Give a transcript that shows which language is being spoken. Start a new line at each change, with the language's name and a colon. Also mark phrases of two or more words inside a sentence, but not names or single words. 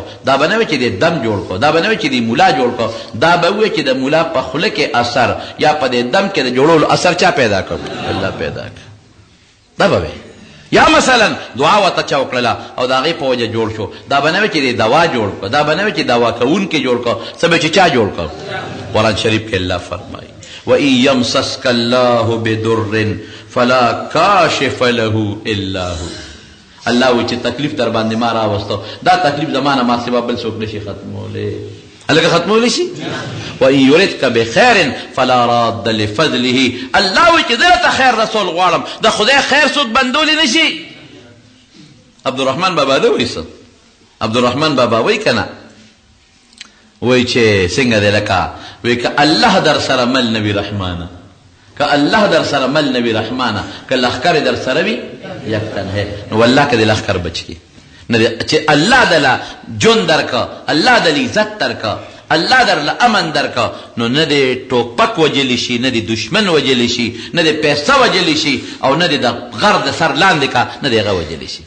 Pashto: دا به نه وی چې د دم جوړ کړه، دا به نه وی چې د ملا جوړ کړه، دا به وی چې د ملا په خوله کې اثر یا په دې دم کې د جوړولو اثر چا پیدا کړ؟ الله پیدا کړ. دا به وی یا مثلا دعا ورته چا وکړله او د هغې په وجه جوړ شو، دا به نه وي چې د دوا جوړ کړه، دا به نه وي چې دوا کوونکي جوړ کړه، څه به چې چا جوړ کړه. قرآن شریف کې الله فرمایي
Arabic: وَإِن يَمْسَسْكَ اللَّهُ بِضُرٍّ فَلَا كَاشِفَ لَهُ إِلَّا هُوَ.
Pashto: الله وایي چې تکلیف در باندې ما راوستو، دا تکلیف زمانه ما سوا بل څوک نشي ختمولی. هلکه ختمولی شي؟
Arabic: وَإِن يُرِدْكَ بِخَيْرٍ فَلَا رَادَّ لِفَضْلِهِ.
Pashto: الله وایي چې زه ته خیر رسول غواړم، د خدای خیر څوک بندولی نشي. عبدالرحمن بابا ده وایي څه؟ عبدالرحمن بابا وایي که نه، وایي چې څنګه دی لکه وایي که الله در سره مل نوي رحمانه، که الله در سره مل نوي رحمانه، که لښکر در سره وي یک تنهی، نو والله که د لښکر بچ کی نه چې الله دله جون درکه، الله دل عزت درکه، الله درله امن درکه، نو نه د ټوپک وجلی شي، نه د دشمن وجلی شي، نه د پیسه وجلی شي، او نه د غر د سر لاندې کا نه د هغه وجلی شي.